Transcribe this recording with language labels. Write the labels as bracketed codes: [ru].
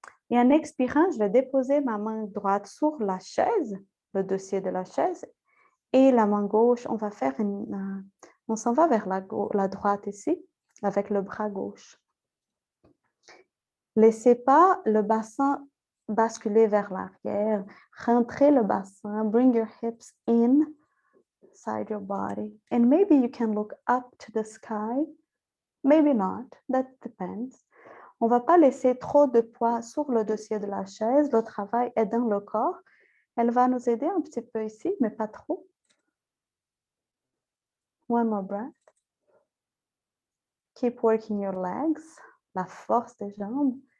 [fr] Et en expirant, je vais déposer ma main droite sur la chaise, le dossier de la chaise, et la main gauche, on va faire on s'en va vers la droite ici, avec le bras gauche. Laissez pas le bassin basculer vers l'arrière. Rentrez le bassin, [en] bring your hips inside your body. And maybe you can look up to the sky. Maybe not, that depends. [fr] On ne va pas laisser trop de poids sur le dossier de la chaise. Le travail est dans le corps. Elle va nous aider un petit peu ici, mais pas trop. [en] One more breath. Keep working your legs. [fr] La force des jambes.